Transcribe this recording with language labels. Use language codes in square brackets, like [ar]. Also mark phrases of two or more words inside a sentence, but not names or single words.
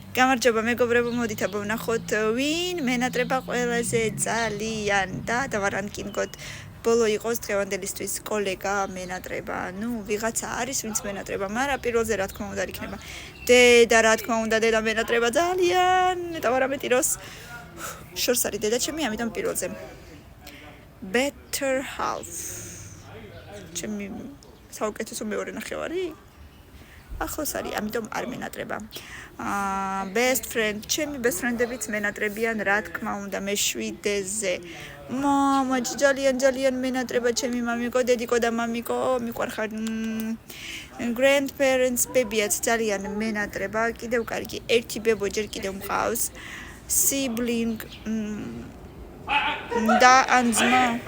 [ka] გამარჯობა მეგობრებო, მოდით აბა ვნახოთ ვინ მენატრება ყველაზე ძალიან და დავარანკინგოთ. ბოლო იყოს დღევანდელისთვის კოლეგა მენატრება. ნუ ვიღაცა არის ვინც მენატრება, მაგრამ პირველზე რა თქმა უნდა იქნება. დედა რა თქმა უნდა, დედა მენატრება ძალიან. დავარამეტი როს შორს არის დედა ჩემი, ამიტომ პირველზე. [en] Better half. [ka] ჩემი საუკეთესო მეორე ნახევარი? ახლოს არის, ამიტომ არ მენატრება. [en] Best friend, [ka] ჩემი [en] best friend-ებიც [ka] მენატრებიან, რა თქმა უნდა, მე-7-ზე. მამა, ძალიან მენატრება ჩემი მამიკო, დედიკო და მამიკო, მიყვარხარ. Grandparents, ბებიაც ძალიან მენატრება, კიდევ კარგი, ერთი ბებო ჯერ კიდევ მყავს. Sibling და ანძმა.